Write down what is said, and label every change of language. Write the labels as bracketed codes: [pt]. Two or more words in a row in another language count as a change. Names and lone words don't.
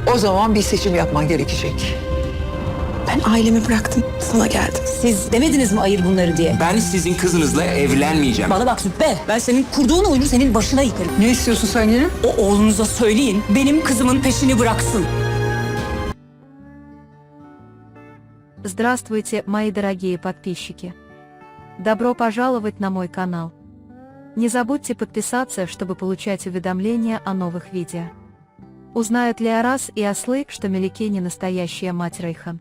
[tr] O zaman bir seçim yapman gerekecek. Ben ailemi bıraktım, sana geldim. Siz demediniz mi ayır bunları diye? Ben sizin kızınızla evlenmeyeceğim. Bana bak Züppe, ben senin kurduğun oyunu senin başına yıkarım. Ne istiyorsun sen yine? O oğlunuza söyleyin, benim kızımın peşini bıraksın. [ru] Здравствуйте, мои дорогие подписчики! Добро пожаловать на мой канал. Не забудьте подписаться, чтобы получать уведомления о новых видео. Узнают ли Арас и Аслы, что Мелике не настоящая мать Рейхан?